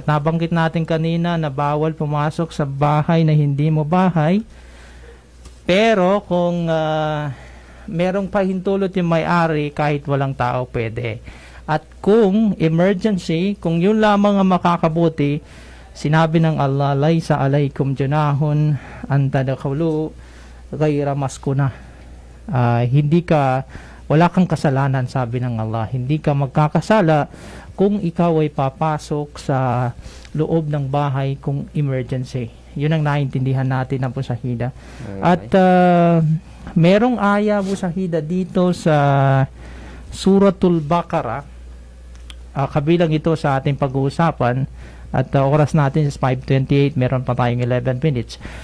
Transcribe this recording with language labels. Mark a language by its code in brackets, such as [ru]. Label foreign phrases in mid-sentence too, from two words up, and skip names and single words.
[tl] nabanggit natin kanina na bawal pumasok sa bahay na hindi mo bahay pero kung merong pahintulot yung may-ari kahit walang tao pwede at kung emergency kung yun lamang ang makakabuti sinabi ng Allah [ar] ليس عليكم جناح أن تدخلوا غير مسكونة [tl] wala kang kasalanan sabi ng Allah hindi ka magkakasala kung ikaw ay papasok sa loob ng bahay kung emergency yun ang naintindihan natin ng Busahida at merong aya Busahida dito sa Suratul Baqarah kabilang ito sa ating pag-uusapan at oras natin is 5:28, meron pa tayong 11 minutes.